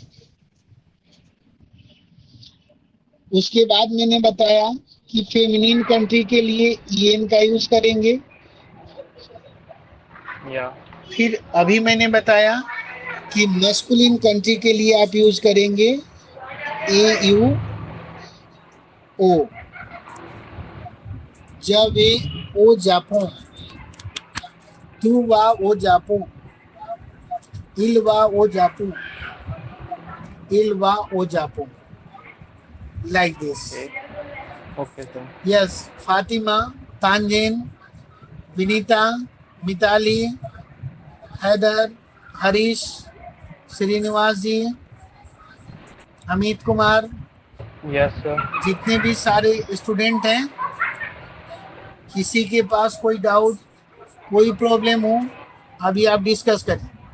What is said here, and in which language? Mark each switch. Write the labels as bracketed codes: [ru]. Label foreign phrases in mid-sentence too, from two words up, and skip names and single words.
[hi] उसके बाद मैंने बताया कि [en] feminine country [hi] के लिए ईएन का यूज करेंगे। फिर अभी मैंने बताया कि [en] masculine country [hi] के लिए आप यूज करेंगे ए यू ओ। [fr] Je vais au Japon, tu vas au Japon, il va au Japon, il va au Japon, [en] like this. Okay, sir. Yes, Fatima, Tanjin, Vinita, Mitali, हैदर, हरीश, श्रीनिवास जी, अमित कुमार, Yes, sir. [hi] जितने भी सारे स्टूडेंट हैं, किसी के पास कोई डाउट, कोई प्रॉब्लम हो, अभी आप डिस्कस करें।